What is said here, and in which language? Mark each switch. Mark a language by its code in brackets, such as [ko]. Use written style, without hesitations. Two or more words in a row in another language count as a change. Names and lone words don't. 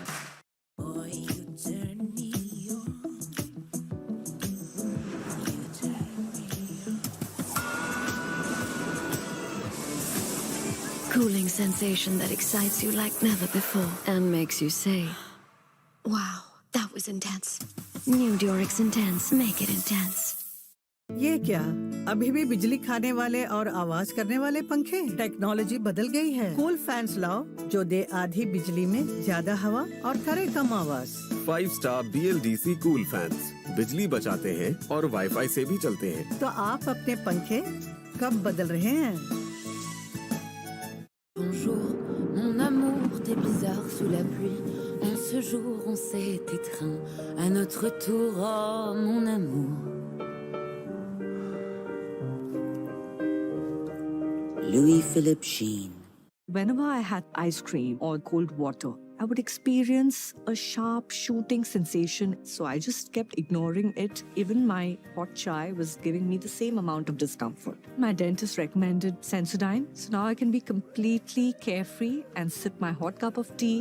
[en] Cooling sensation that excites you like never before and makes you say, wow, that was intense. New Durex Intense, make it intense. [hi] ये क्या अभी भी बिजली खाने वाले और आवाज करने वाले पंखे? टेक्नोलॉजी बदल गई है। कूल फैंस लाओ जो दे आधी बिजली में ज्यादा हवा और करे कम आवाज। 5-star BLDC कूल फैंस बिजली बचाते हैं और वाईफाई से भी चलते हैं। तो आप अपने पंखे कब बदल रहे हैं? [fr] Bonjour, mon amour, t'es bizarre sous la pluie. En ce jour, on s'est étreint à notre tour, oh mon amour. Louis-Philippe Sheen. [en] Whenever I had ice cream or cold water, I would experience a sharp shooting sensation. So I just kept ignoring it. Even my hot chai was giving me the same amount of discomfort. My dentist recommended Sensodyne. So now I can be completely carefree and sip my hot cup of tea.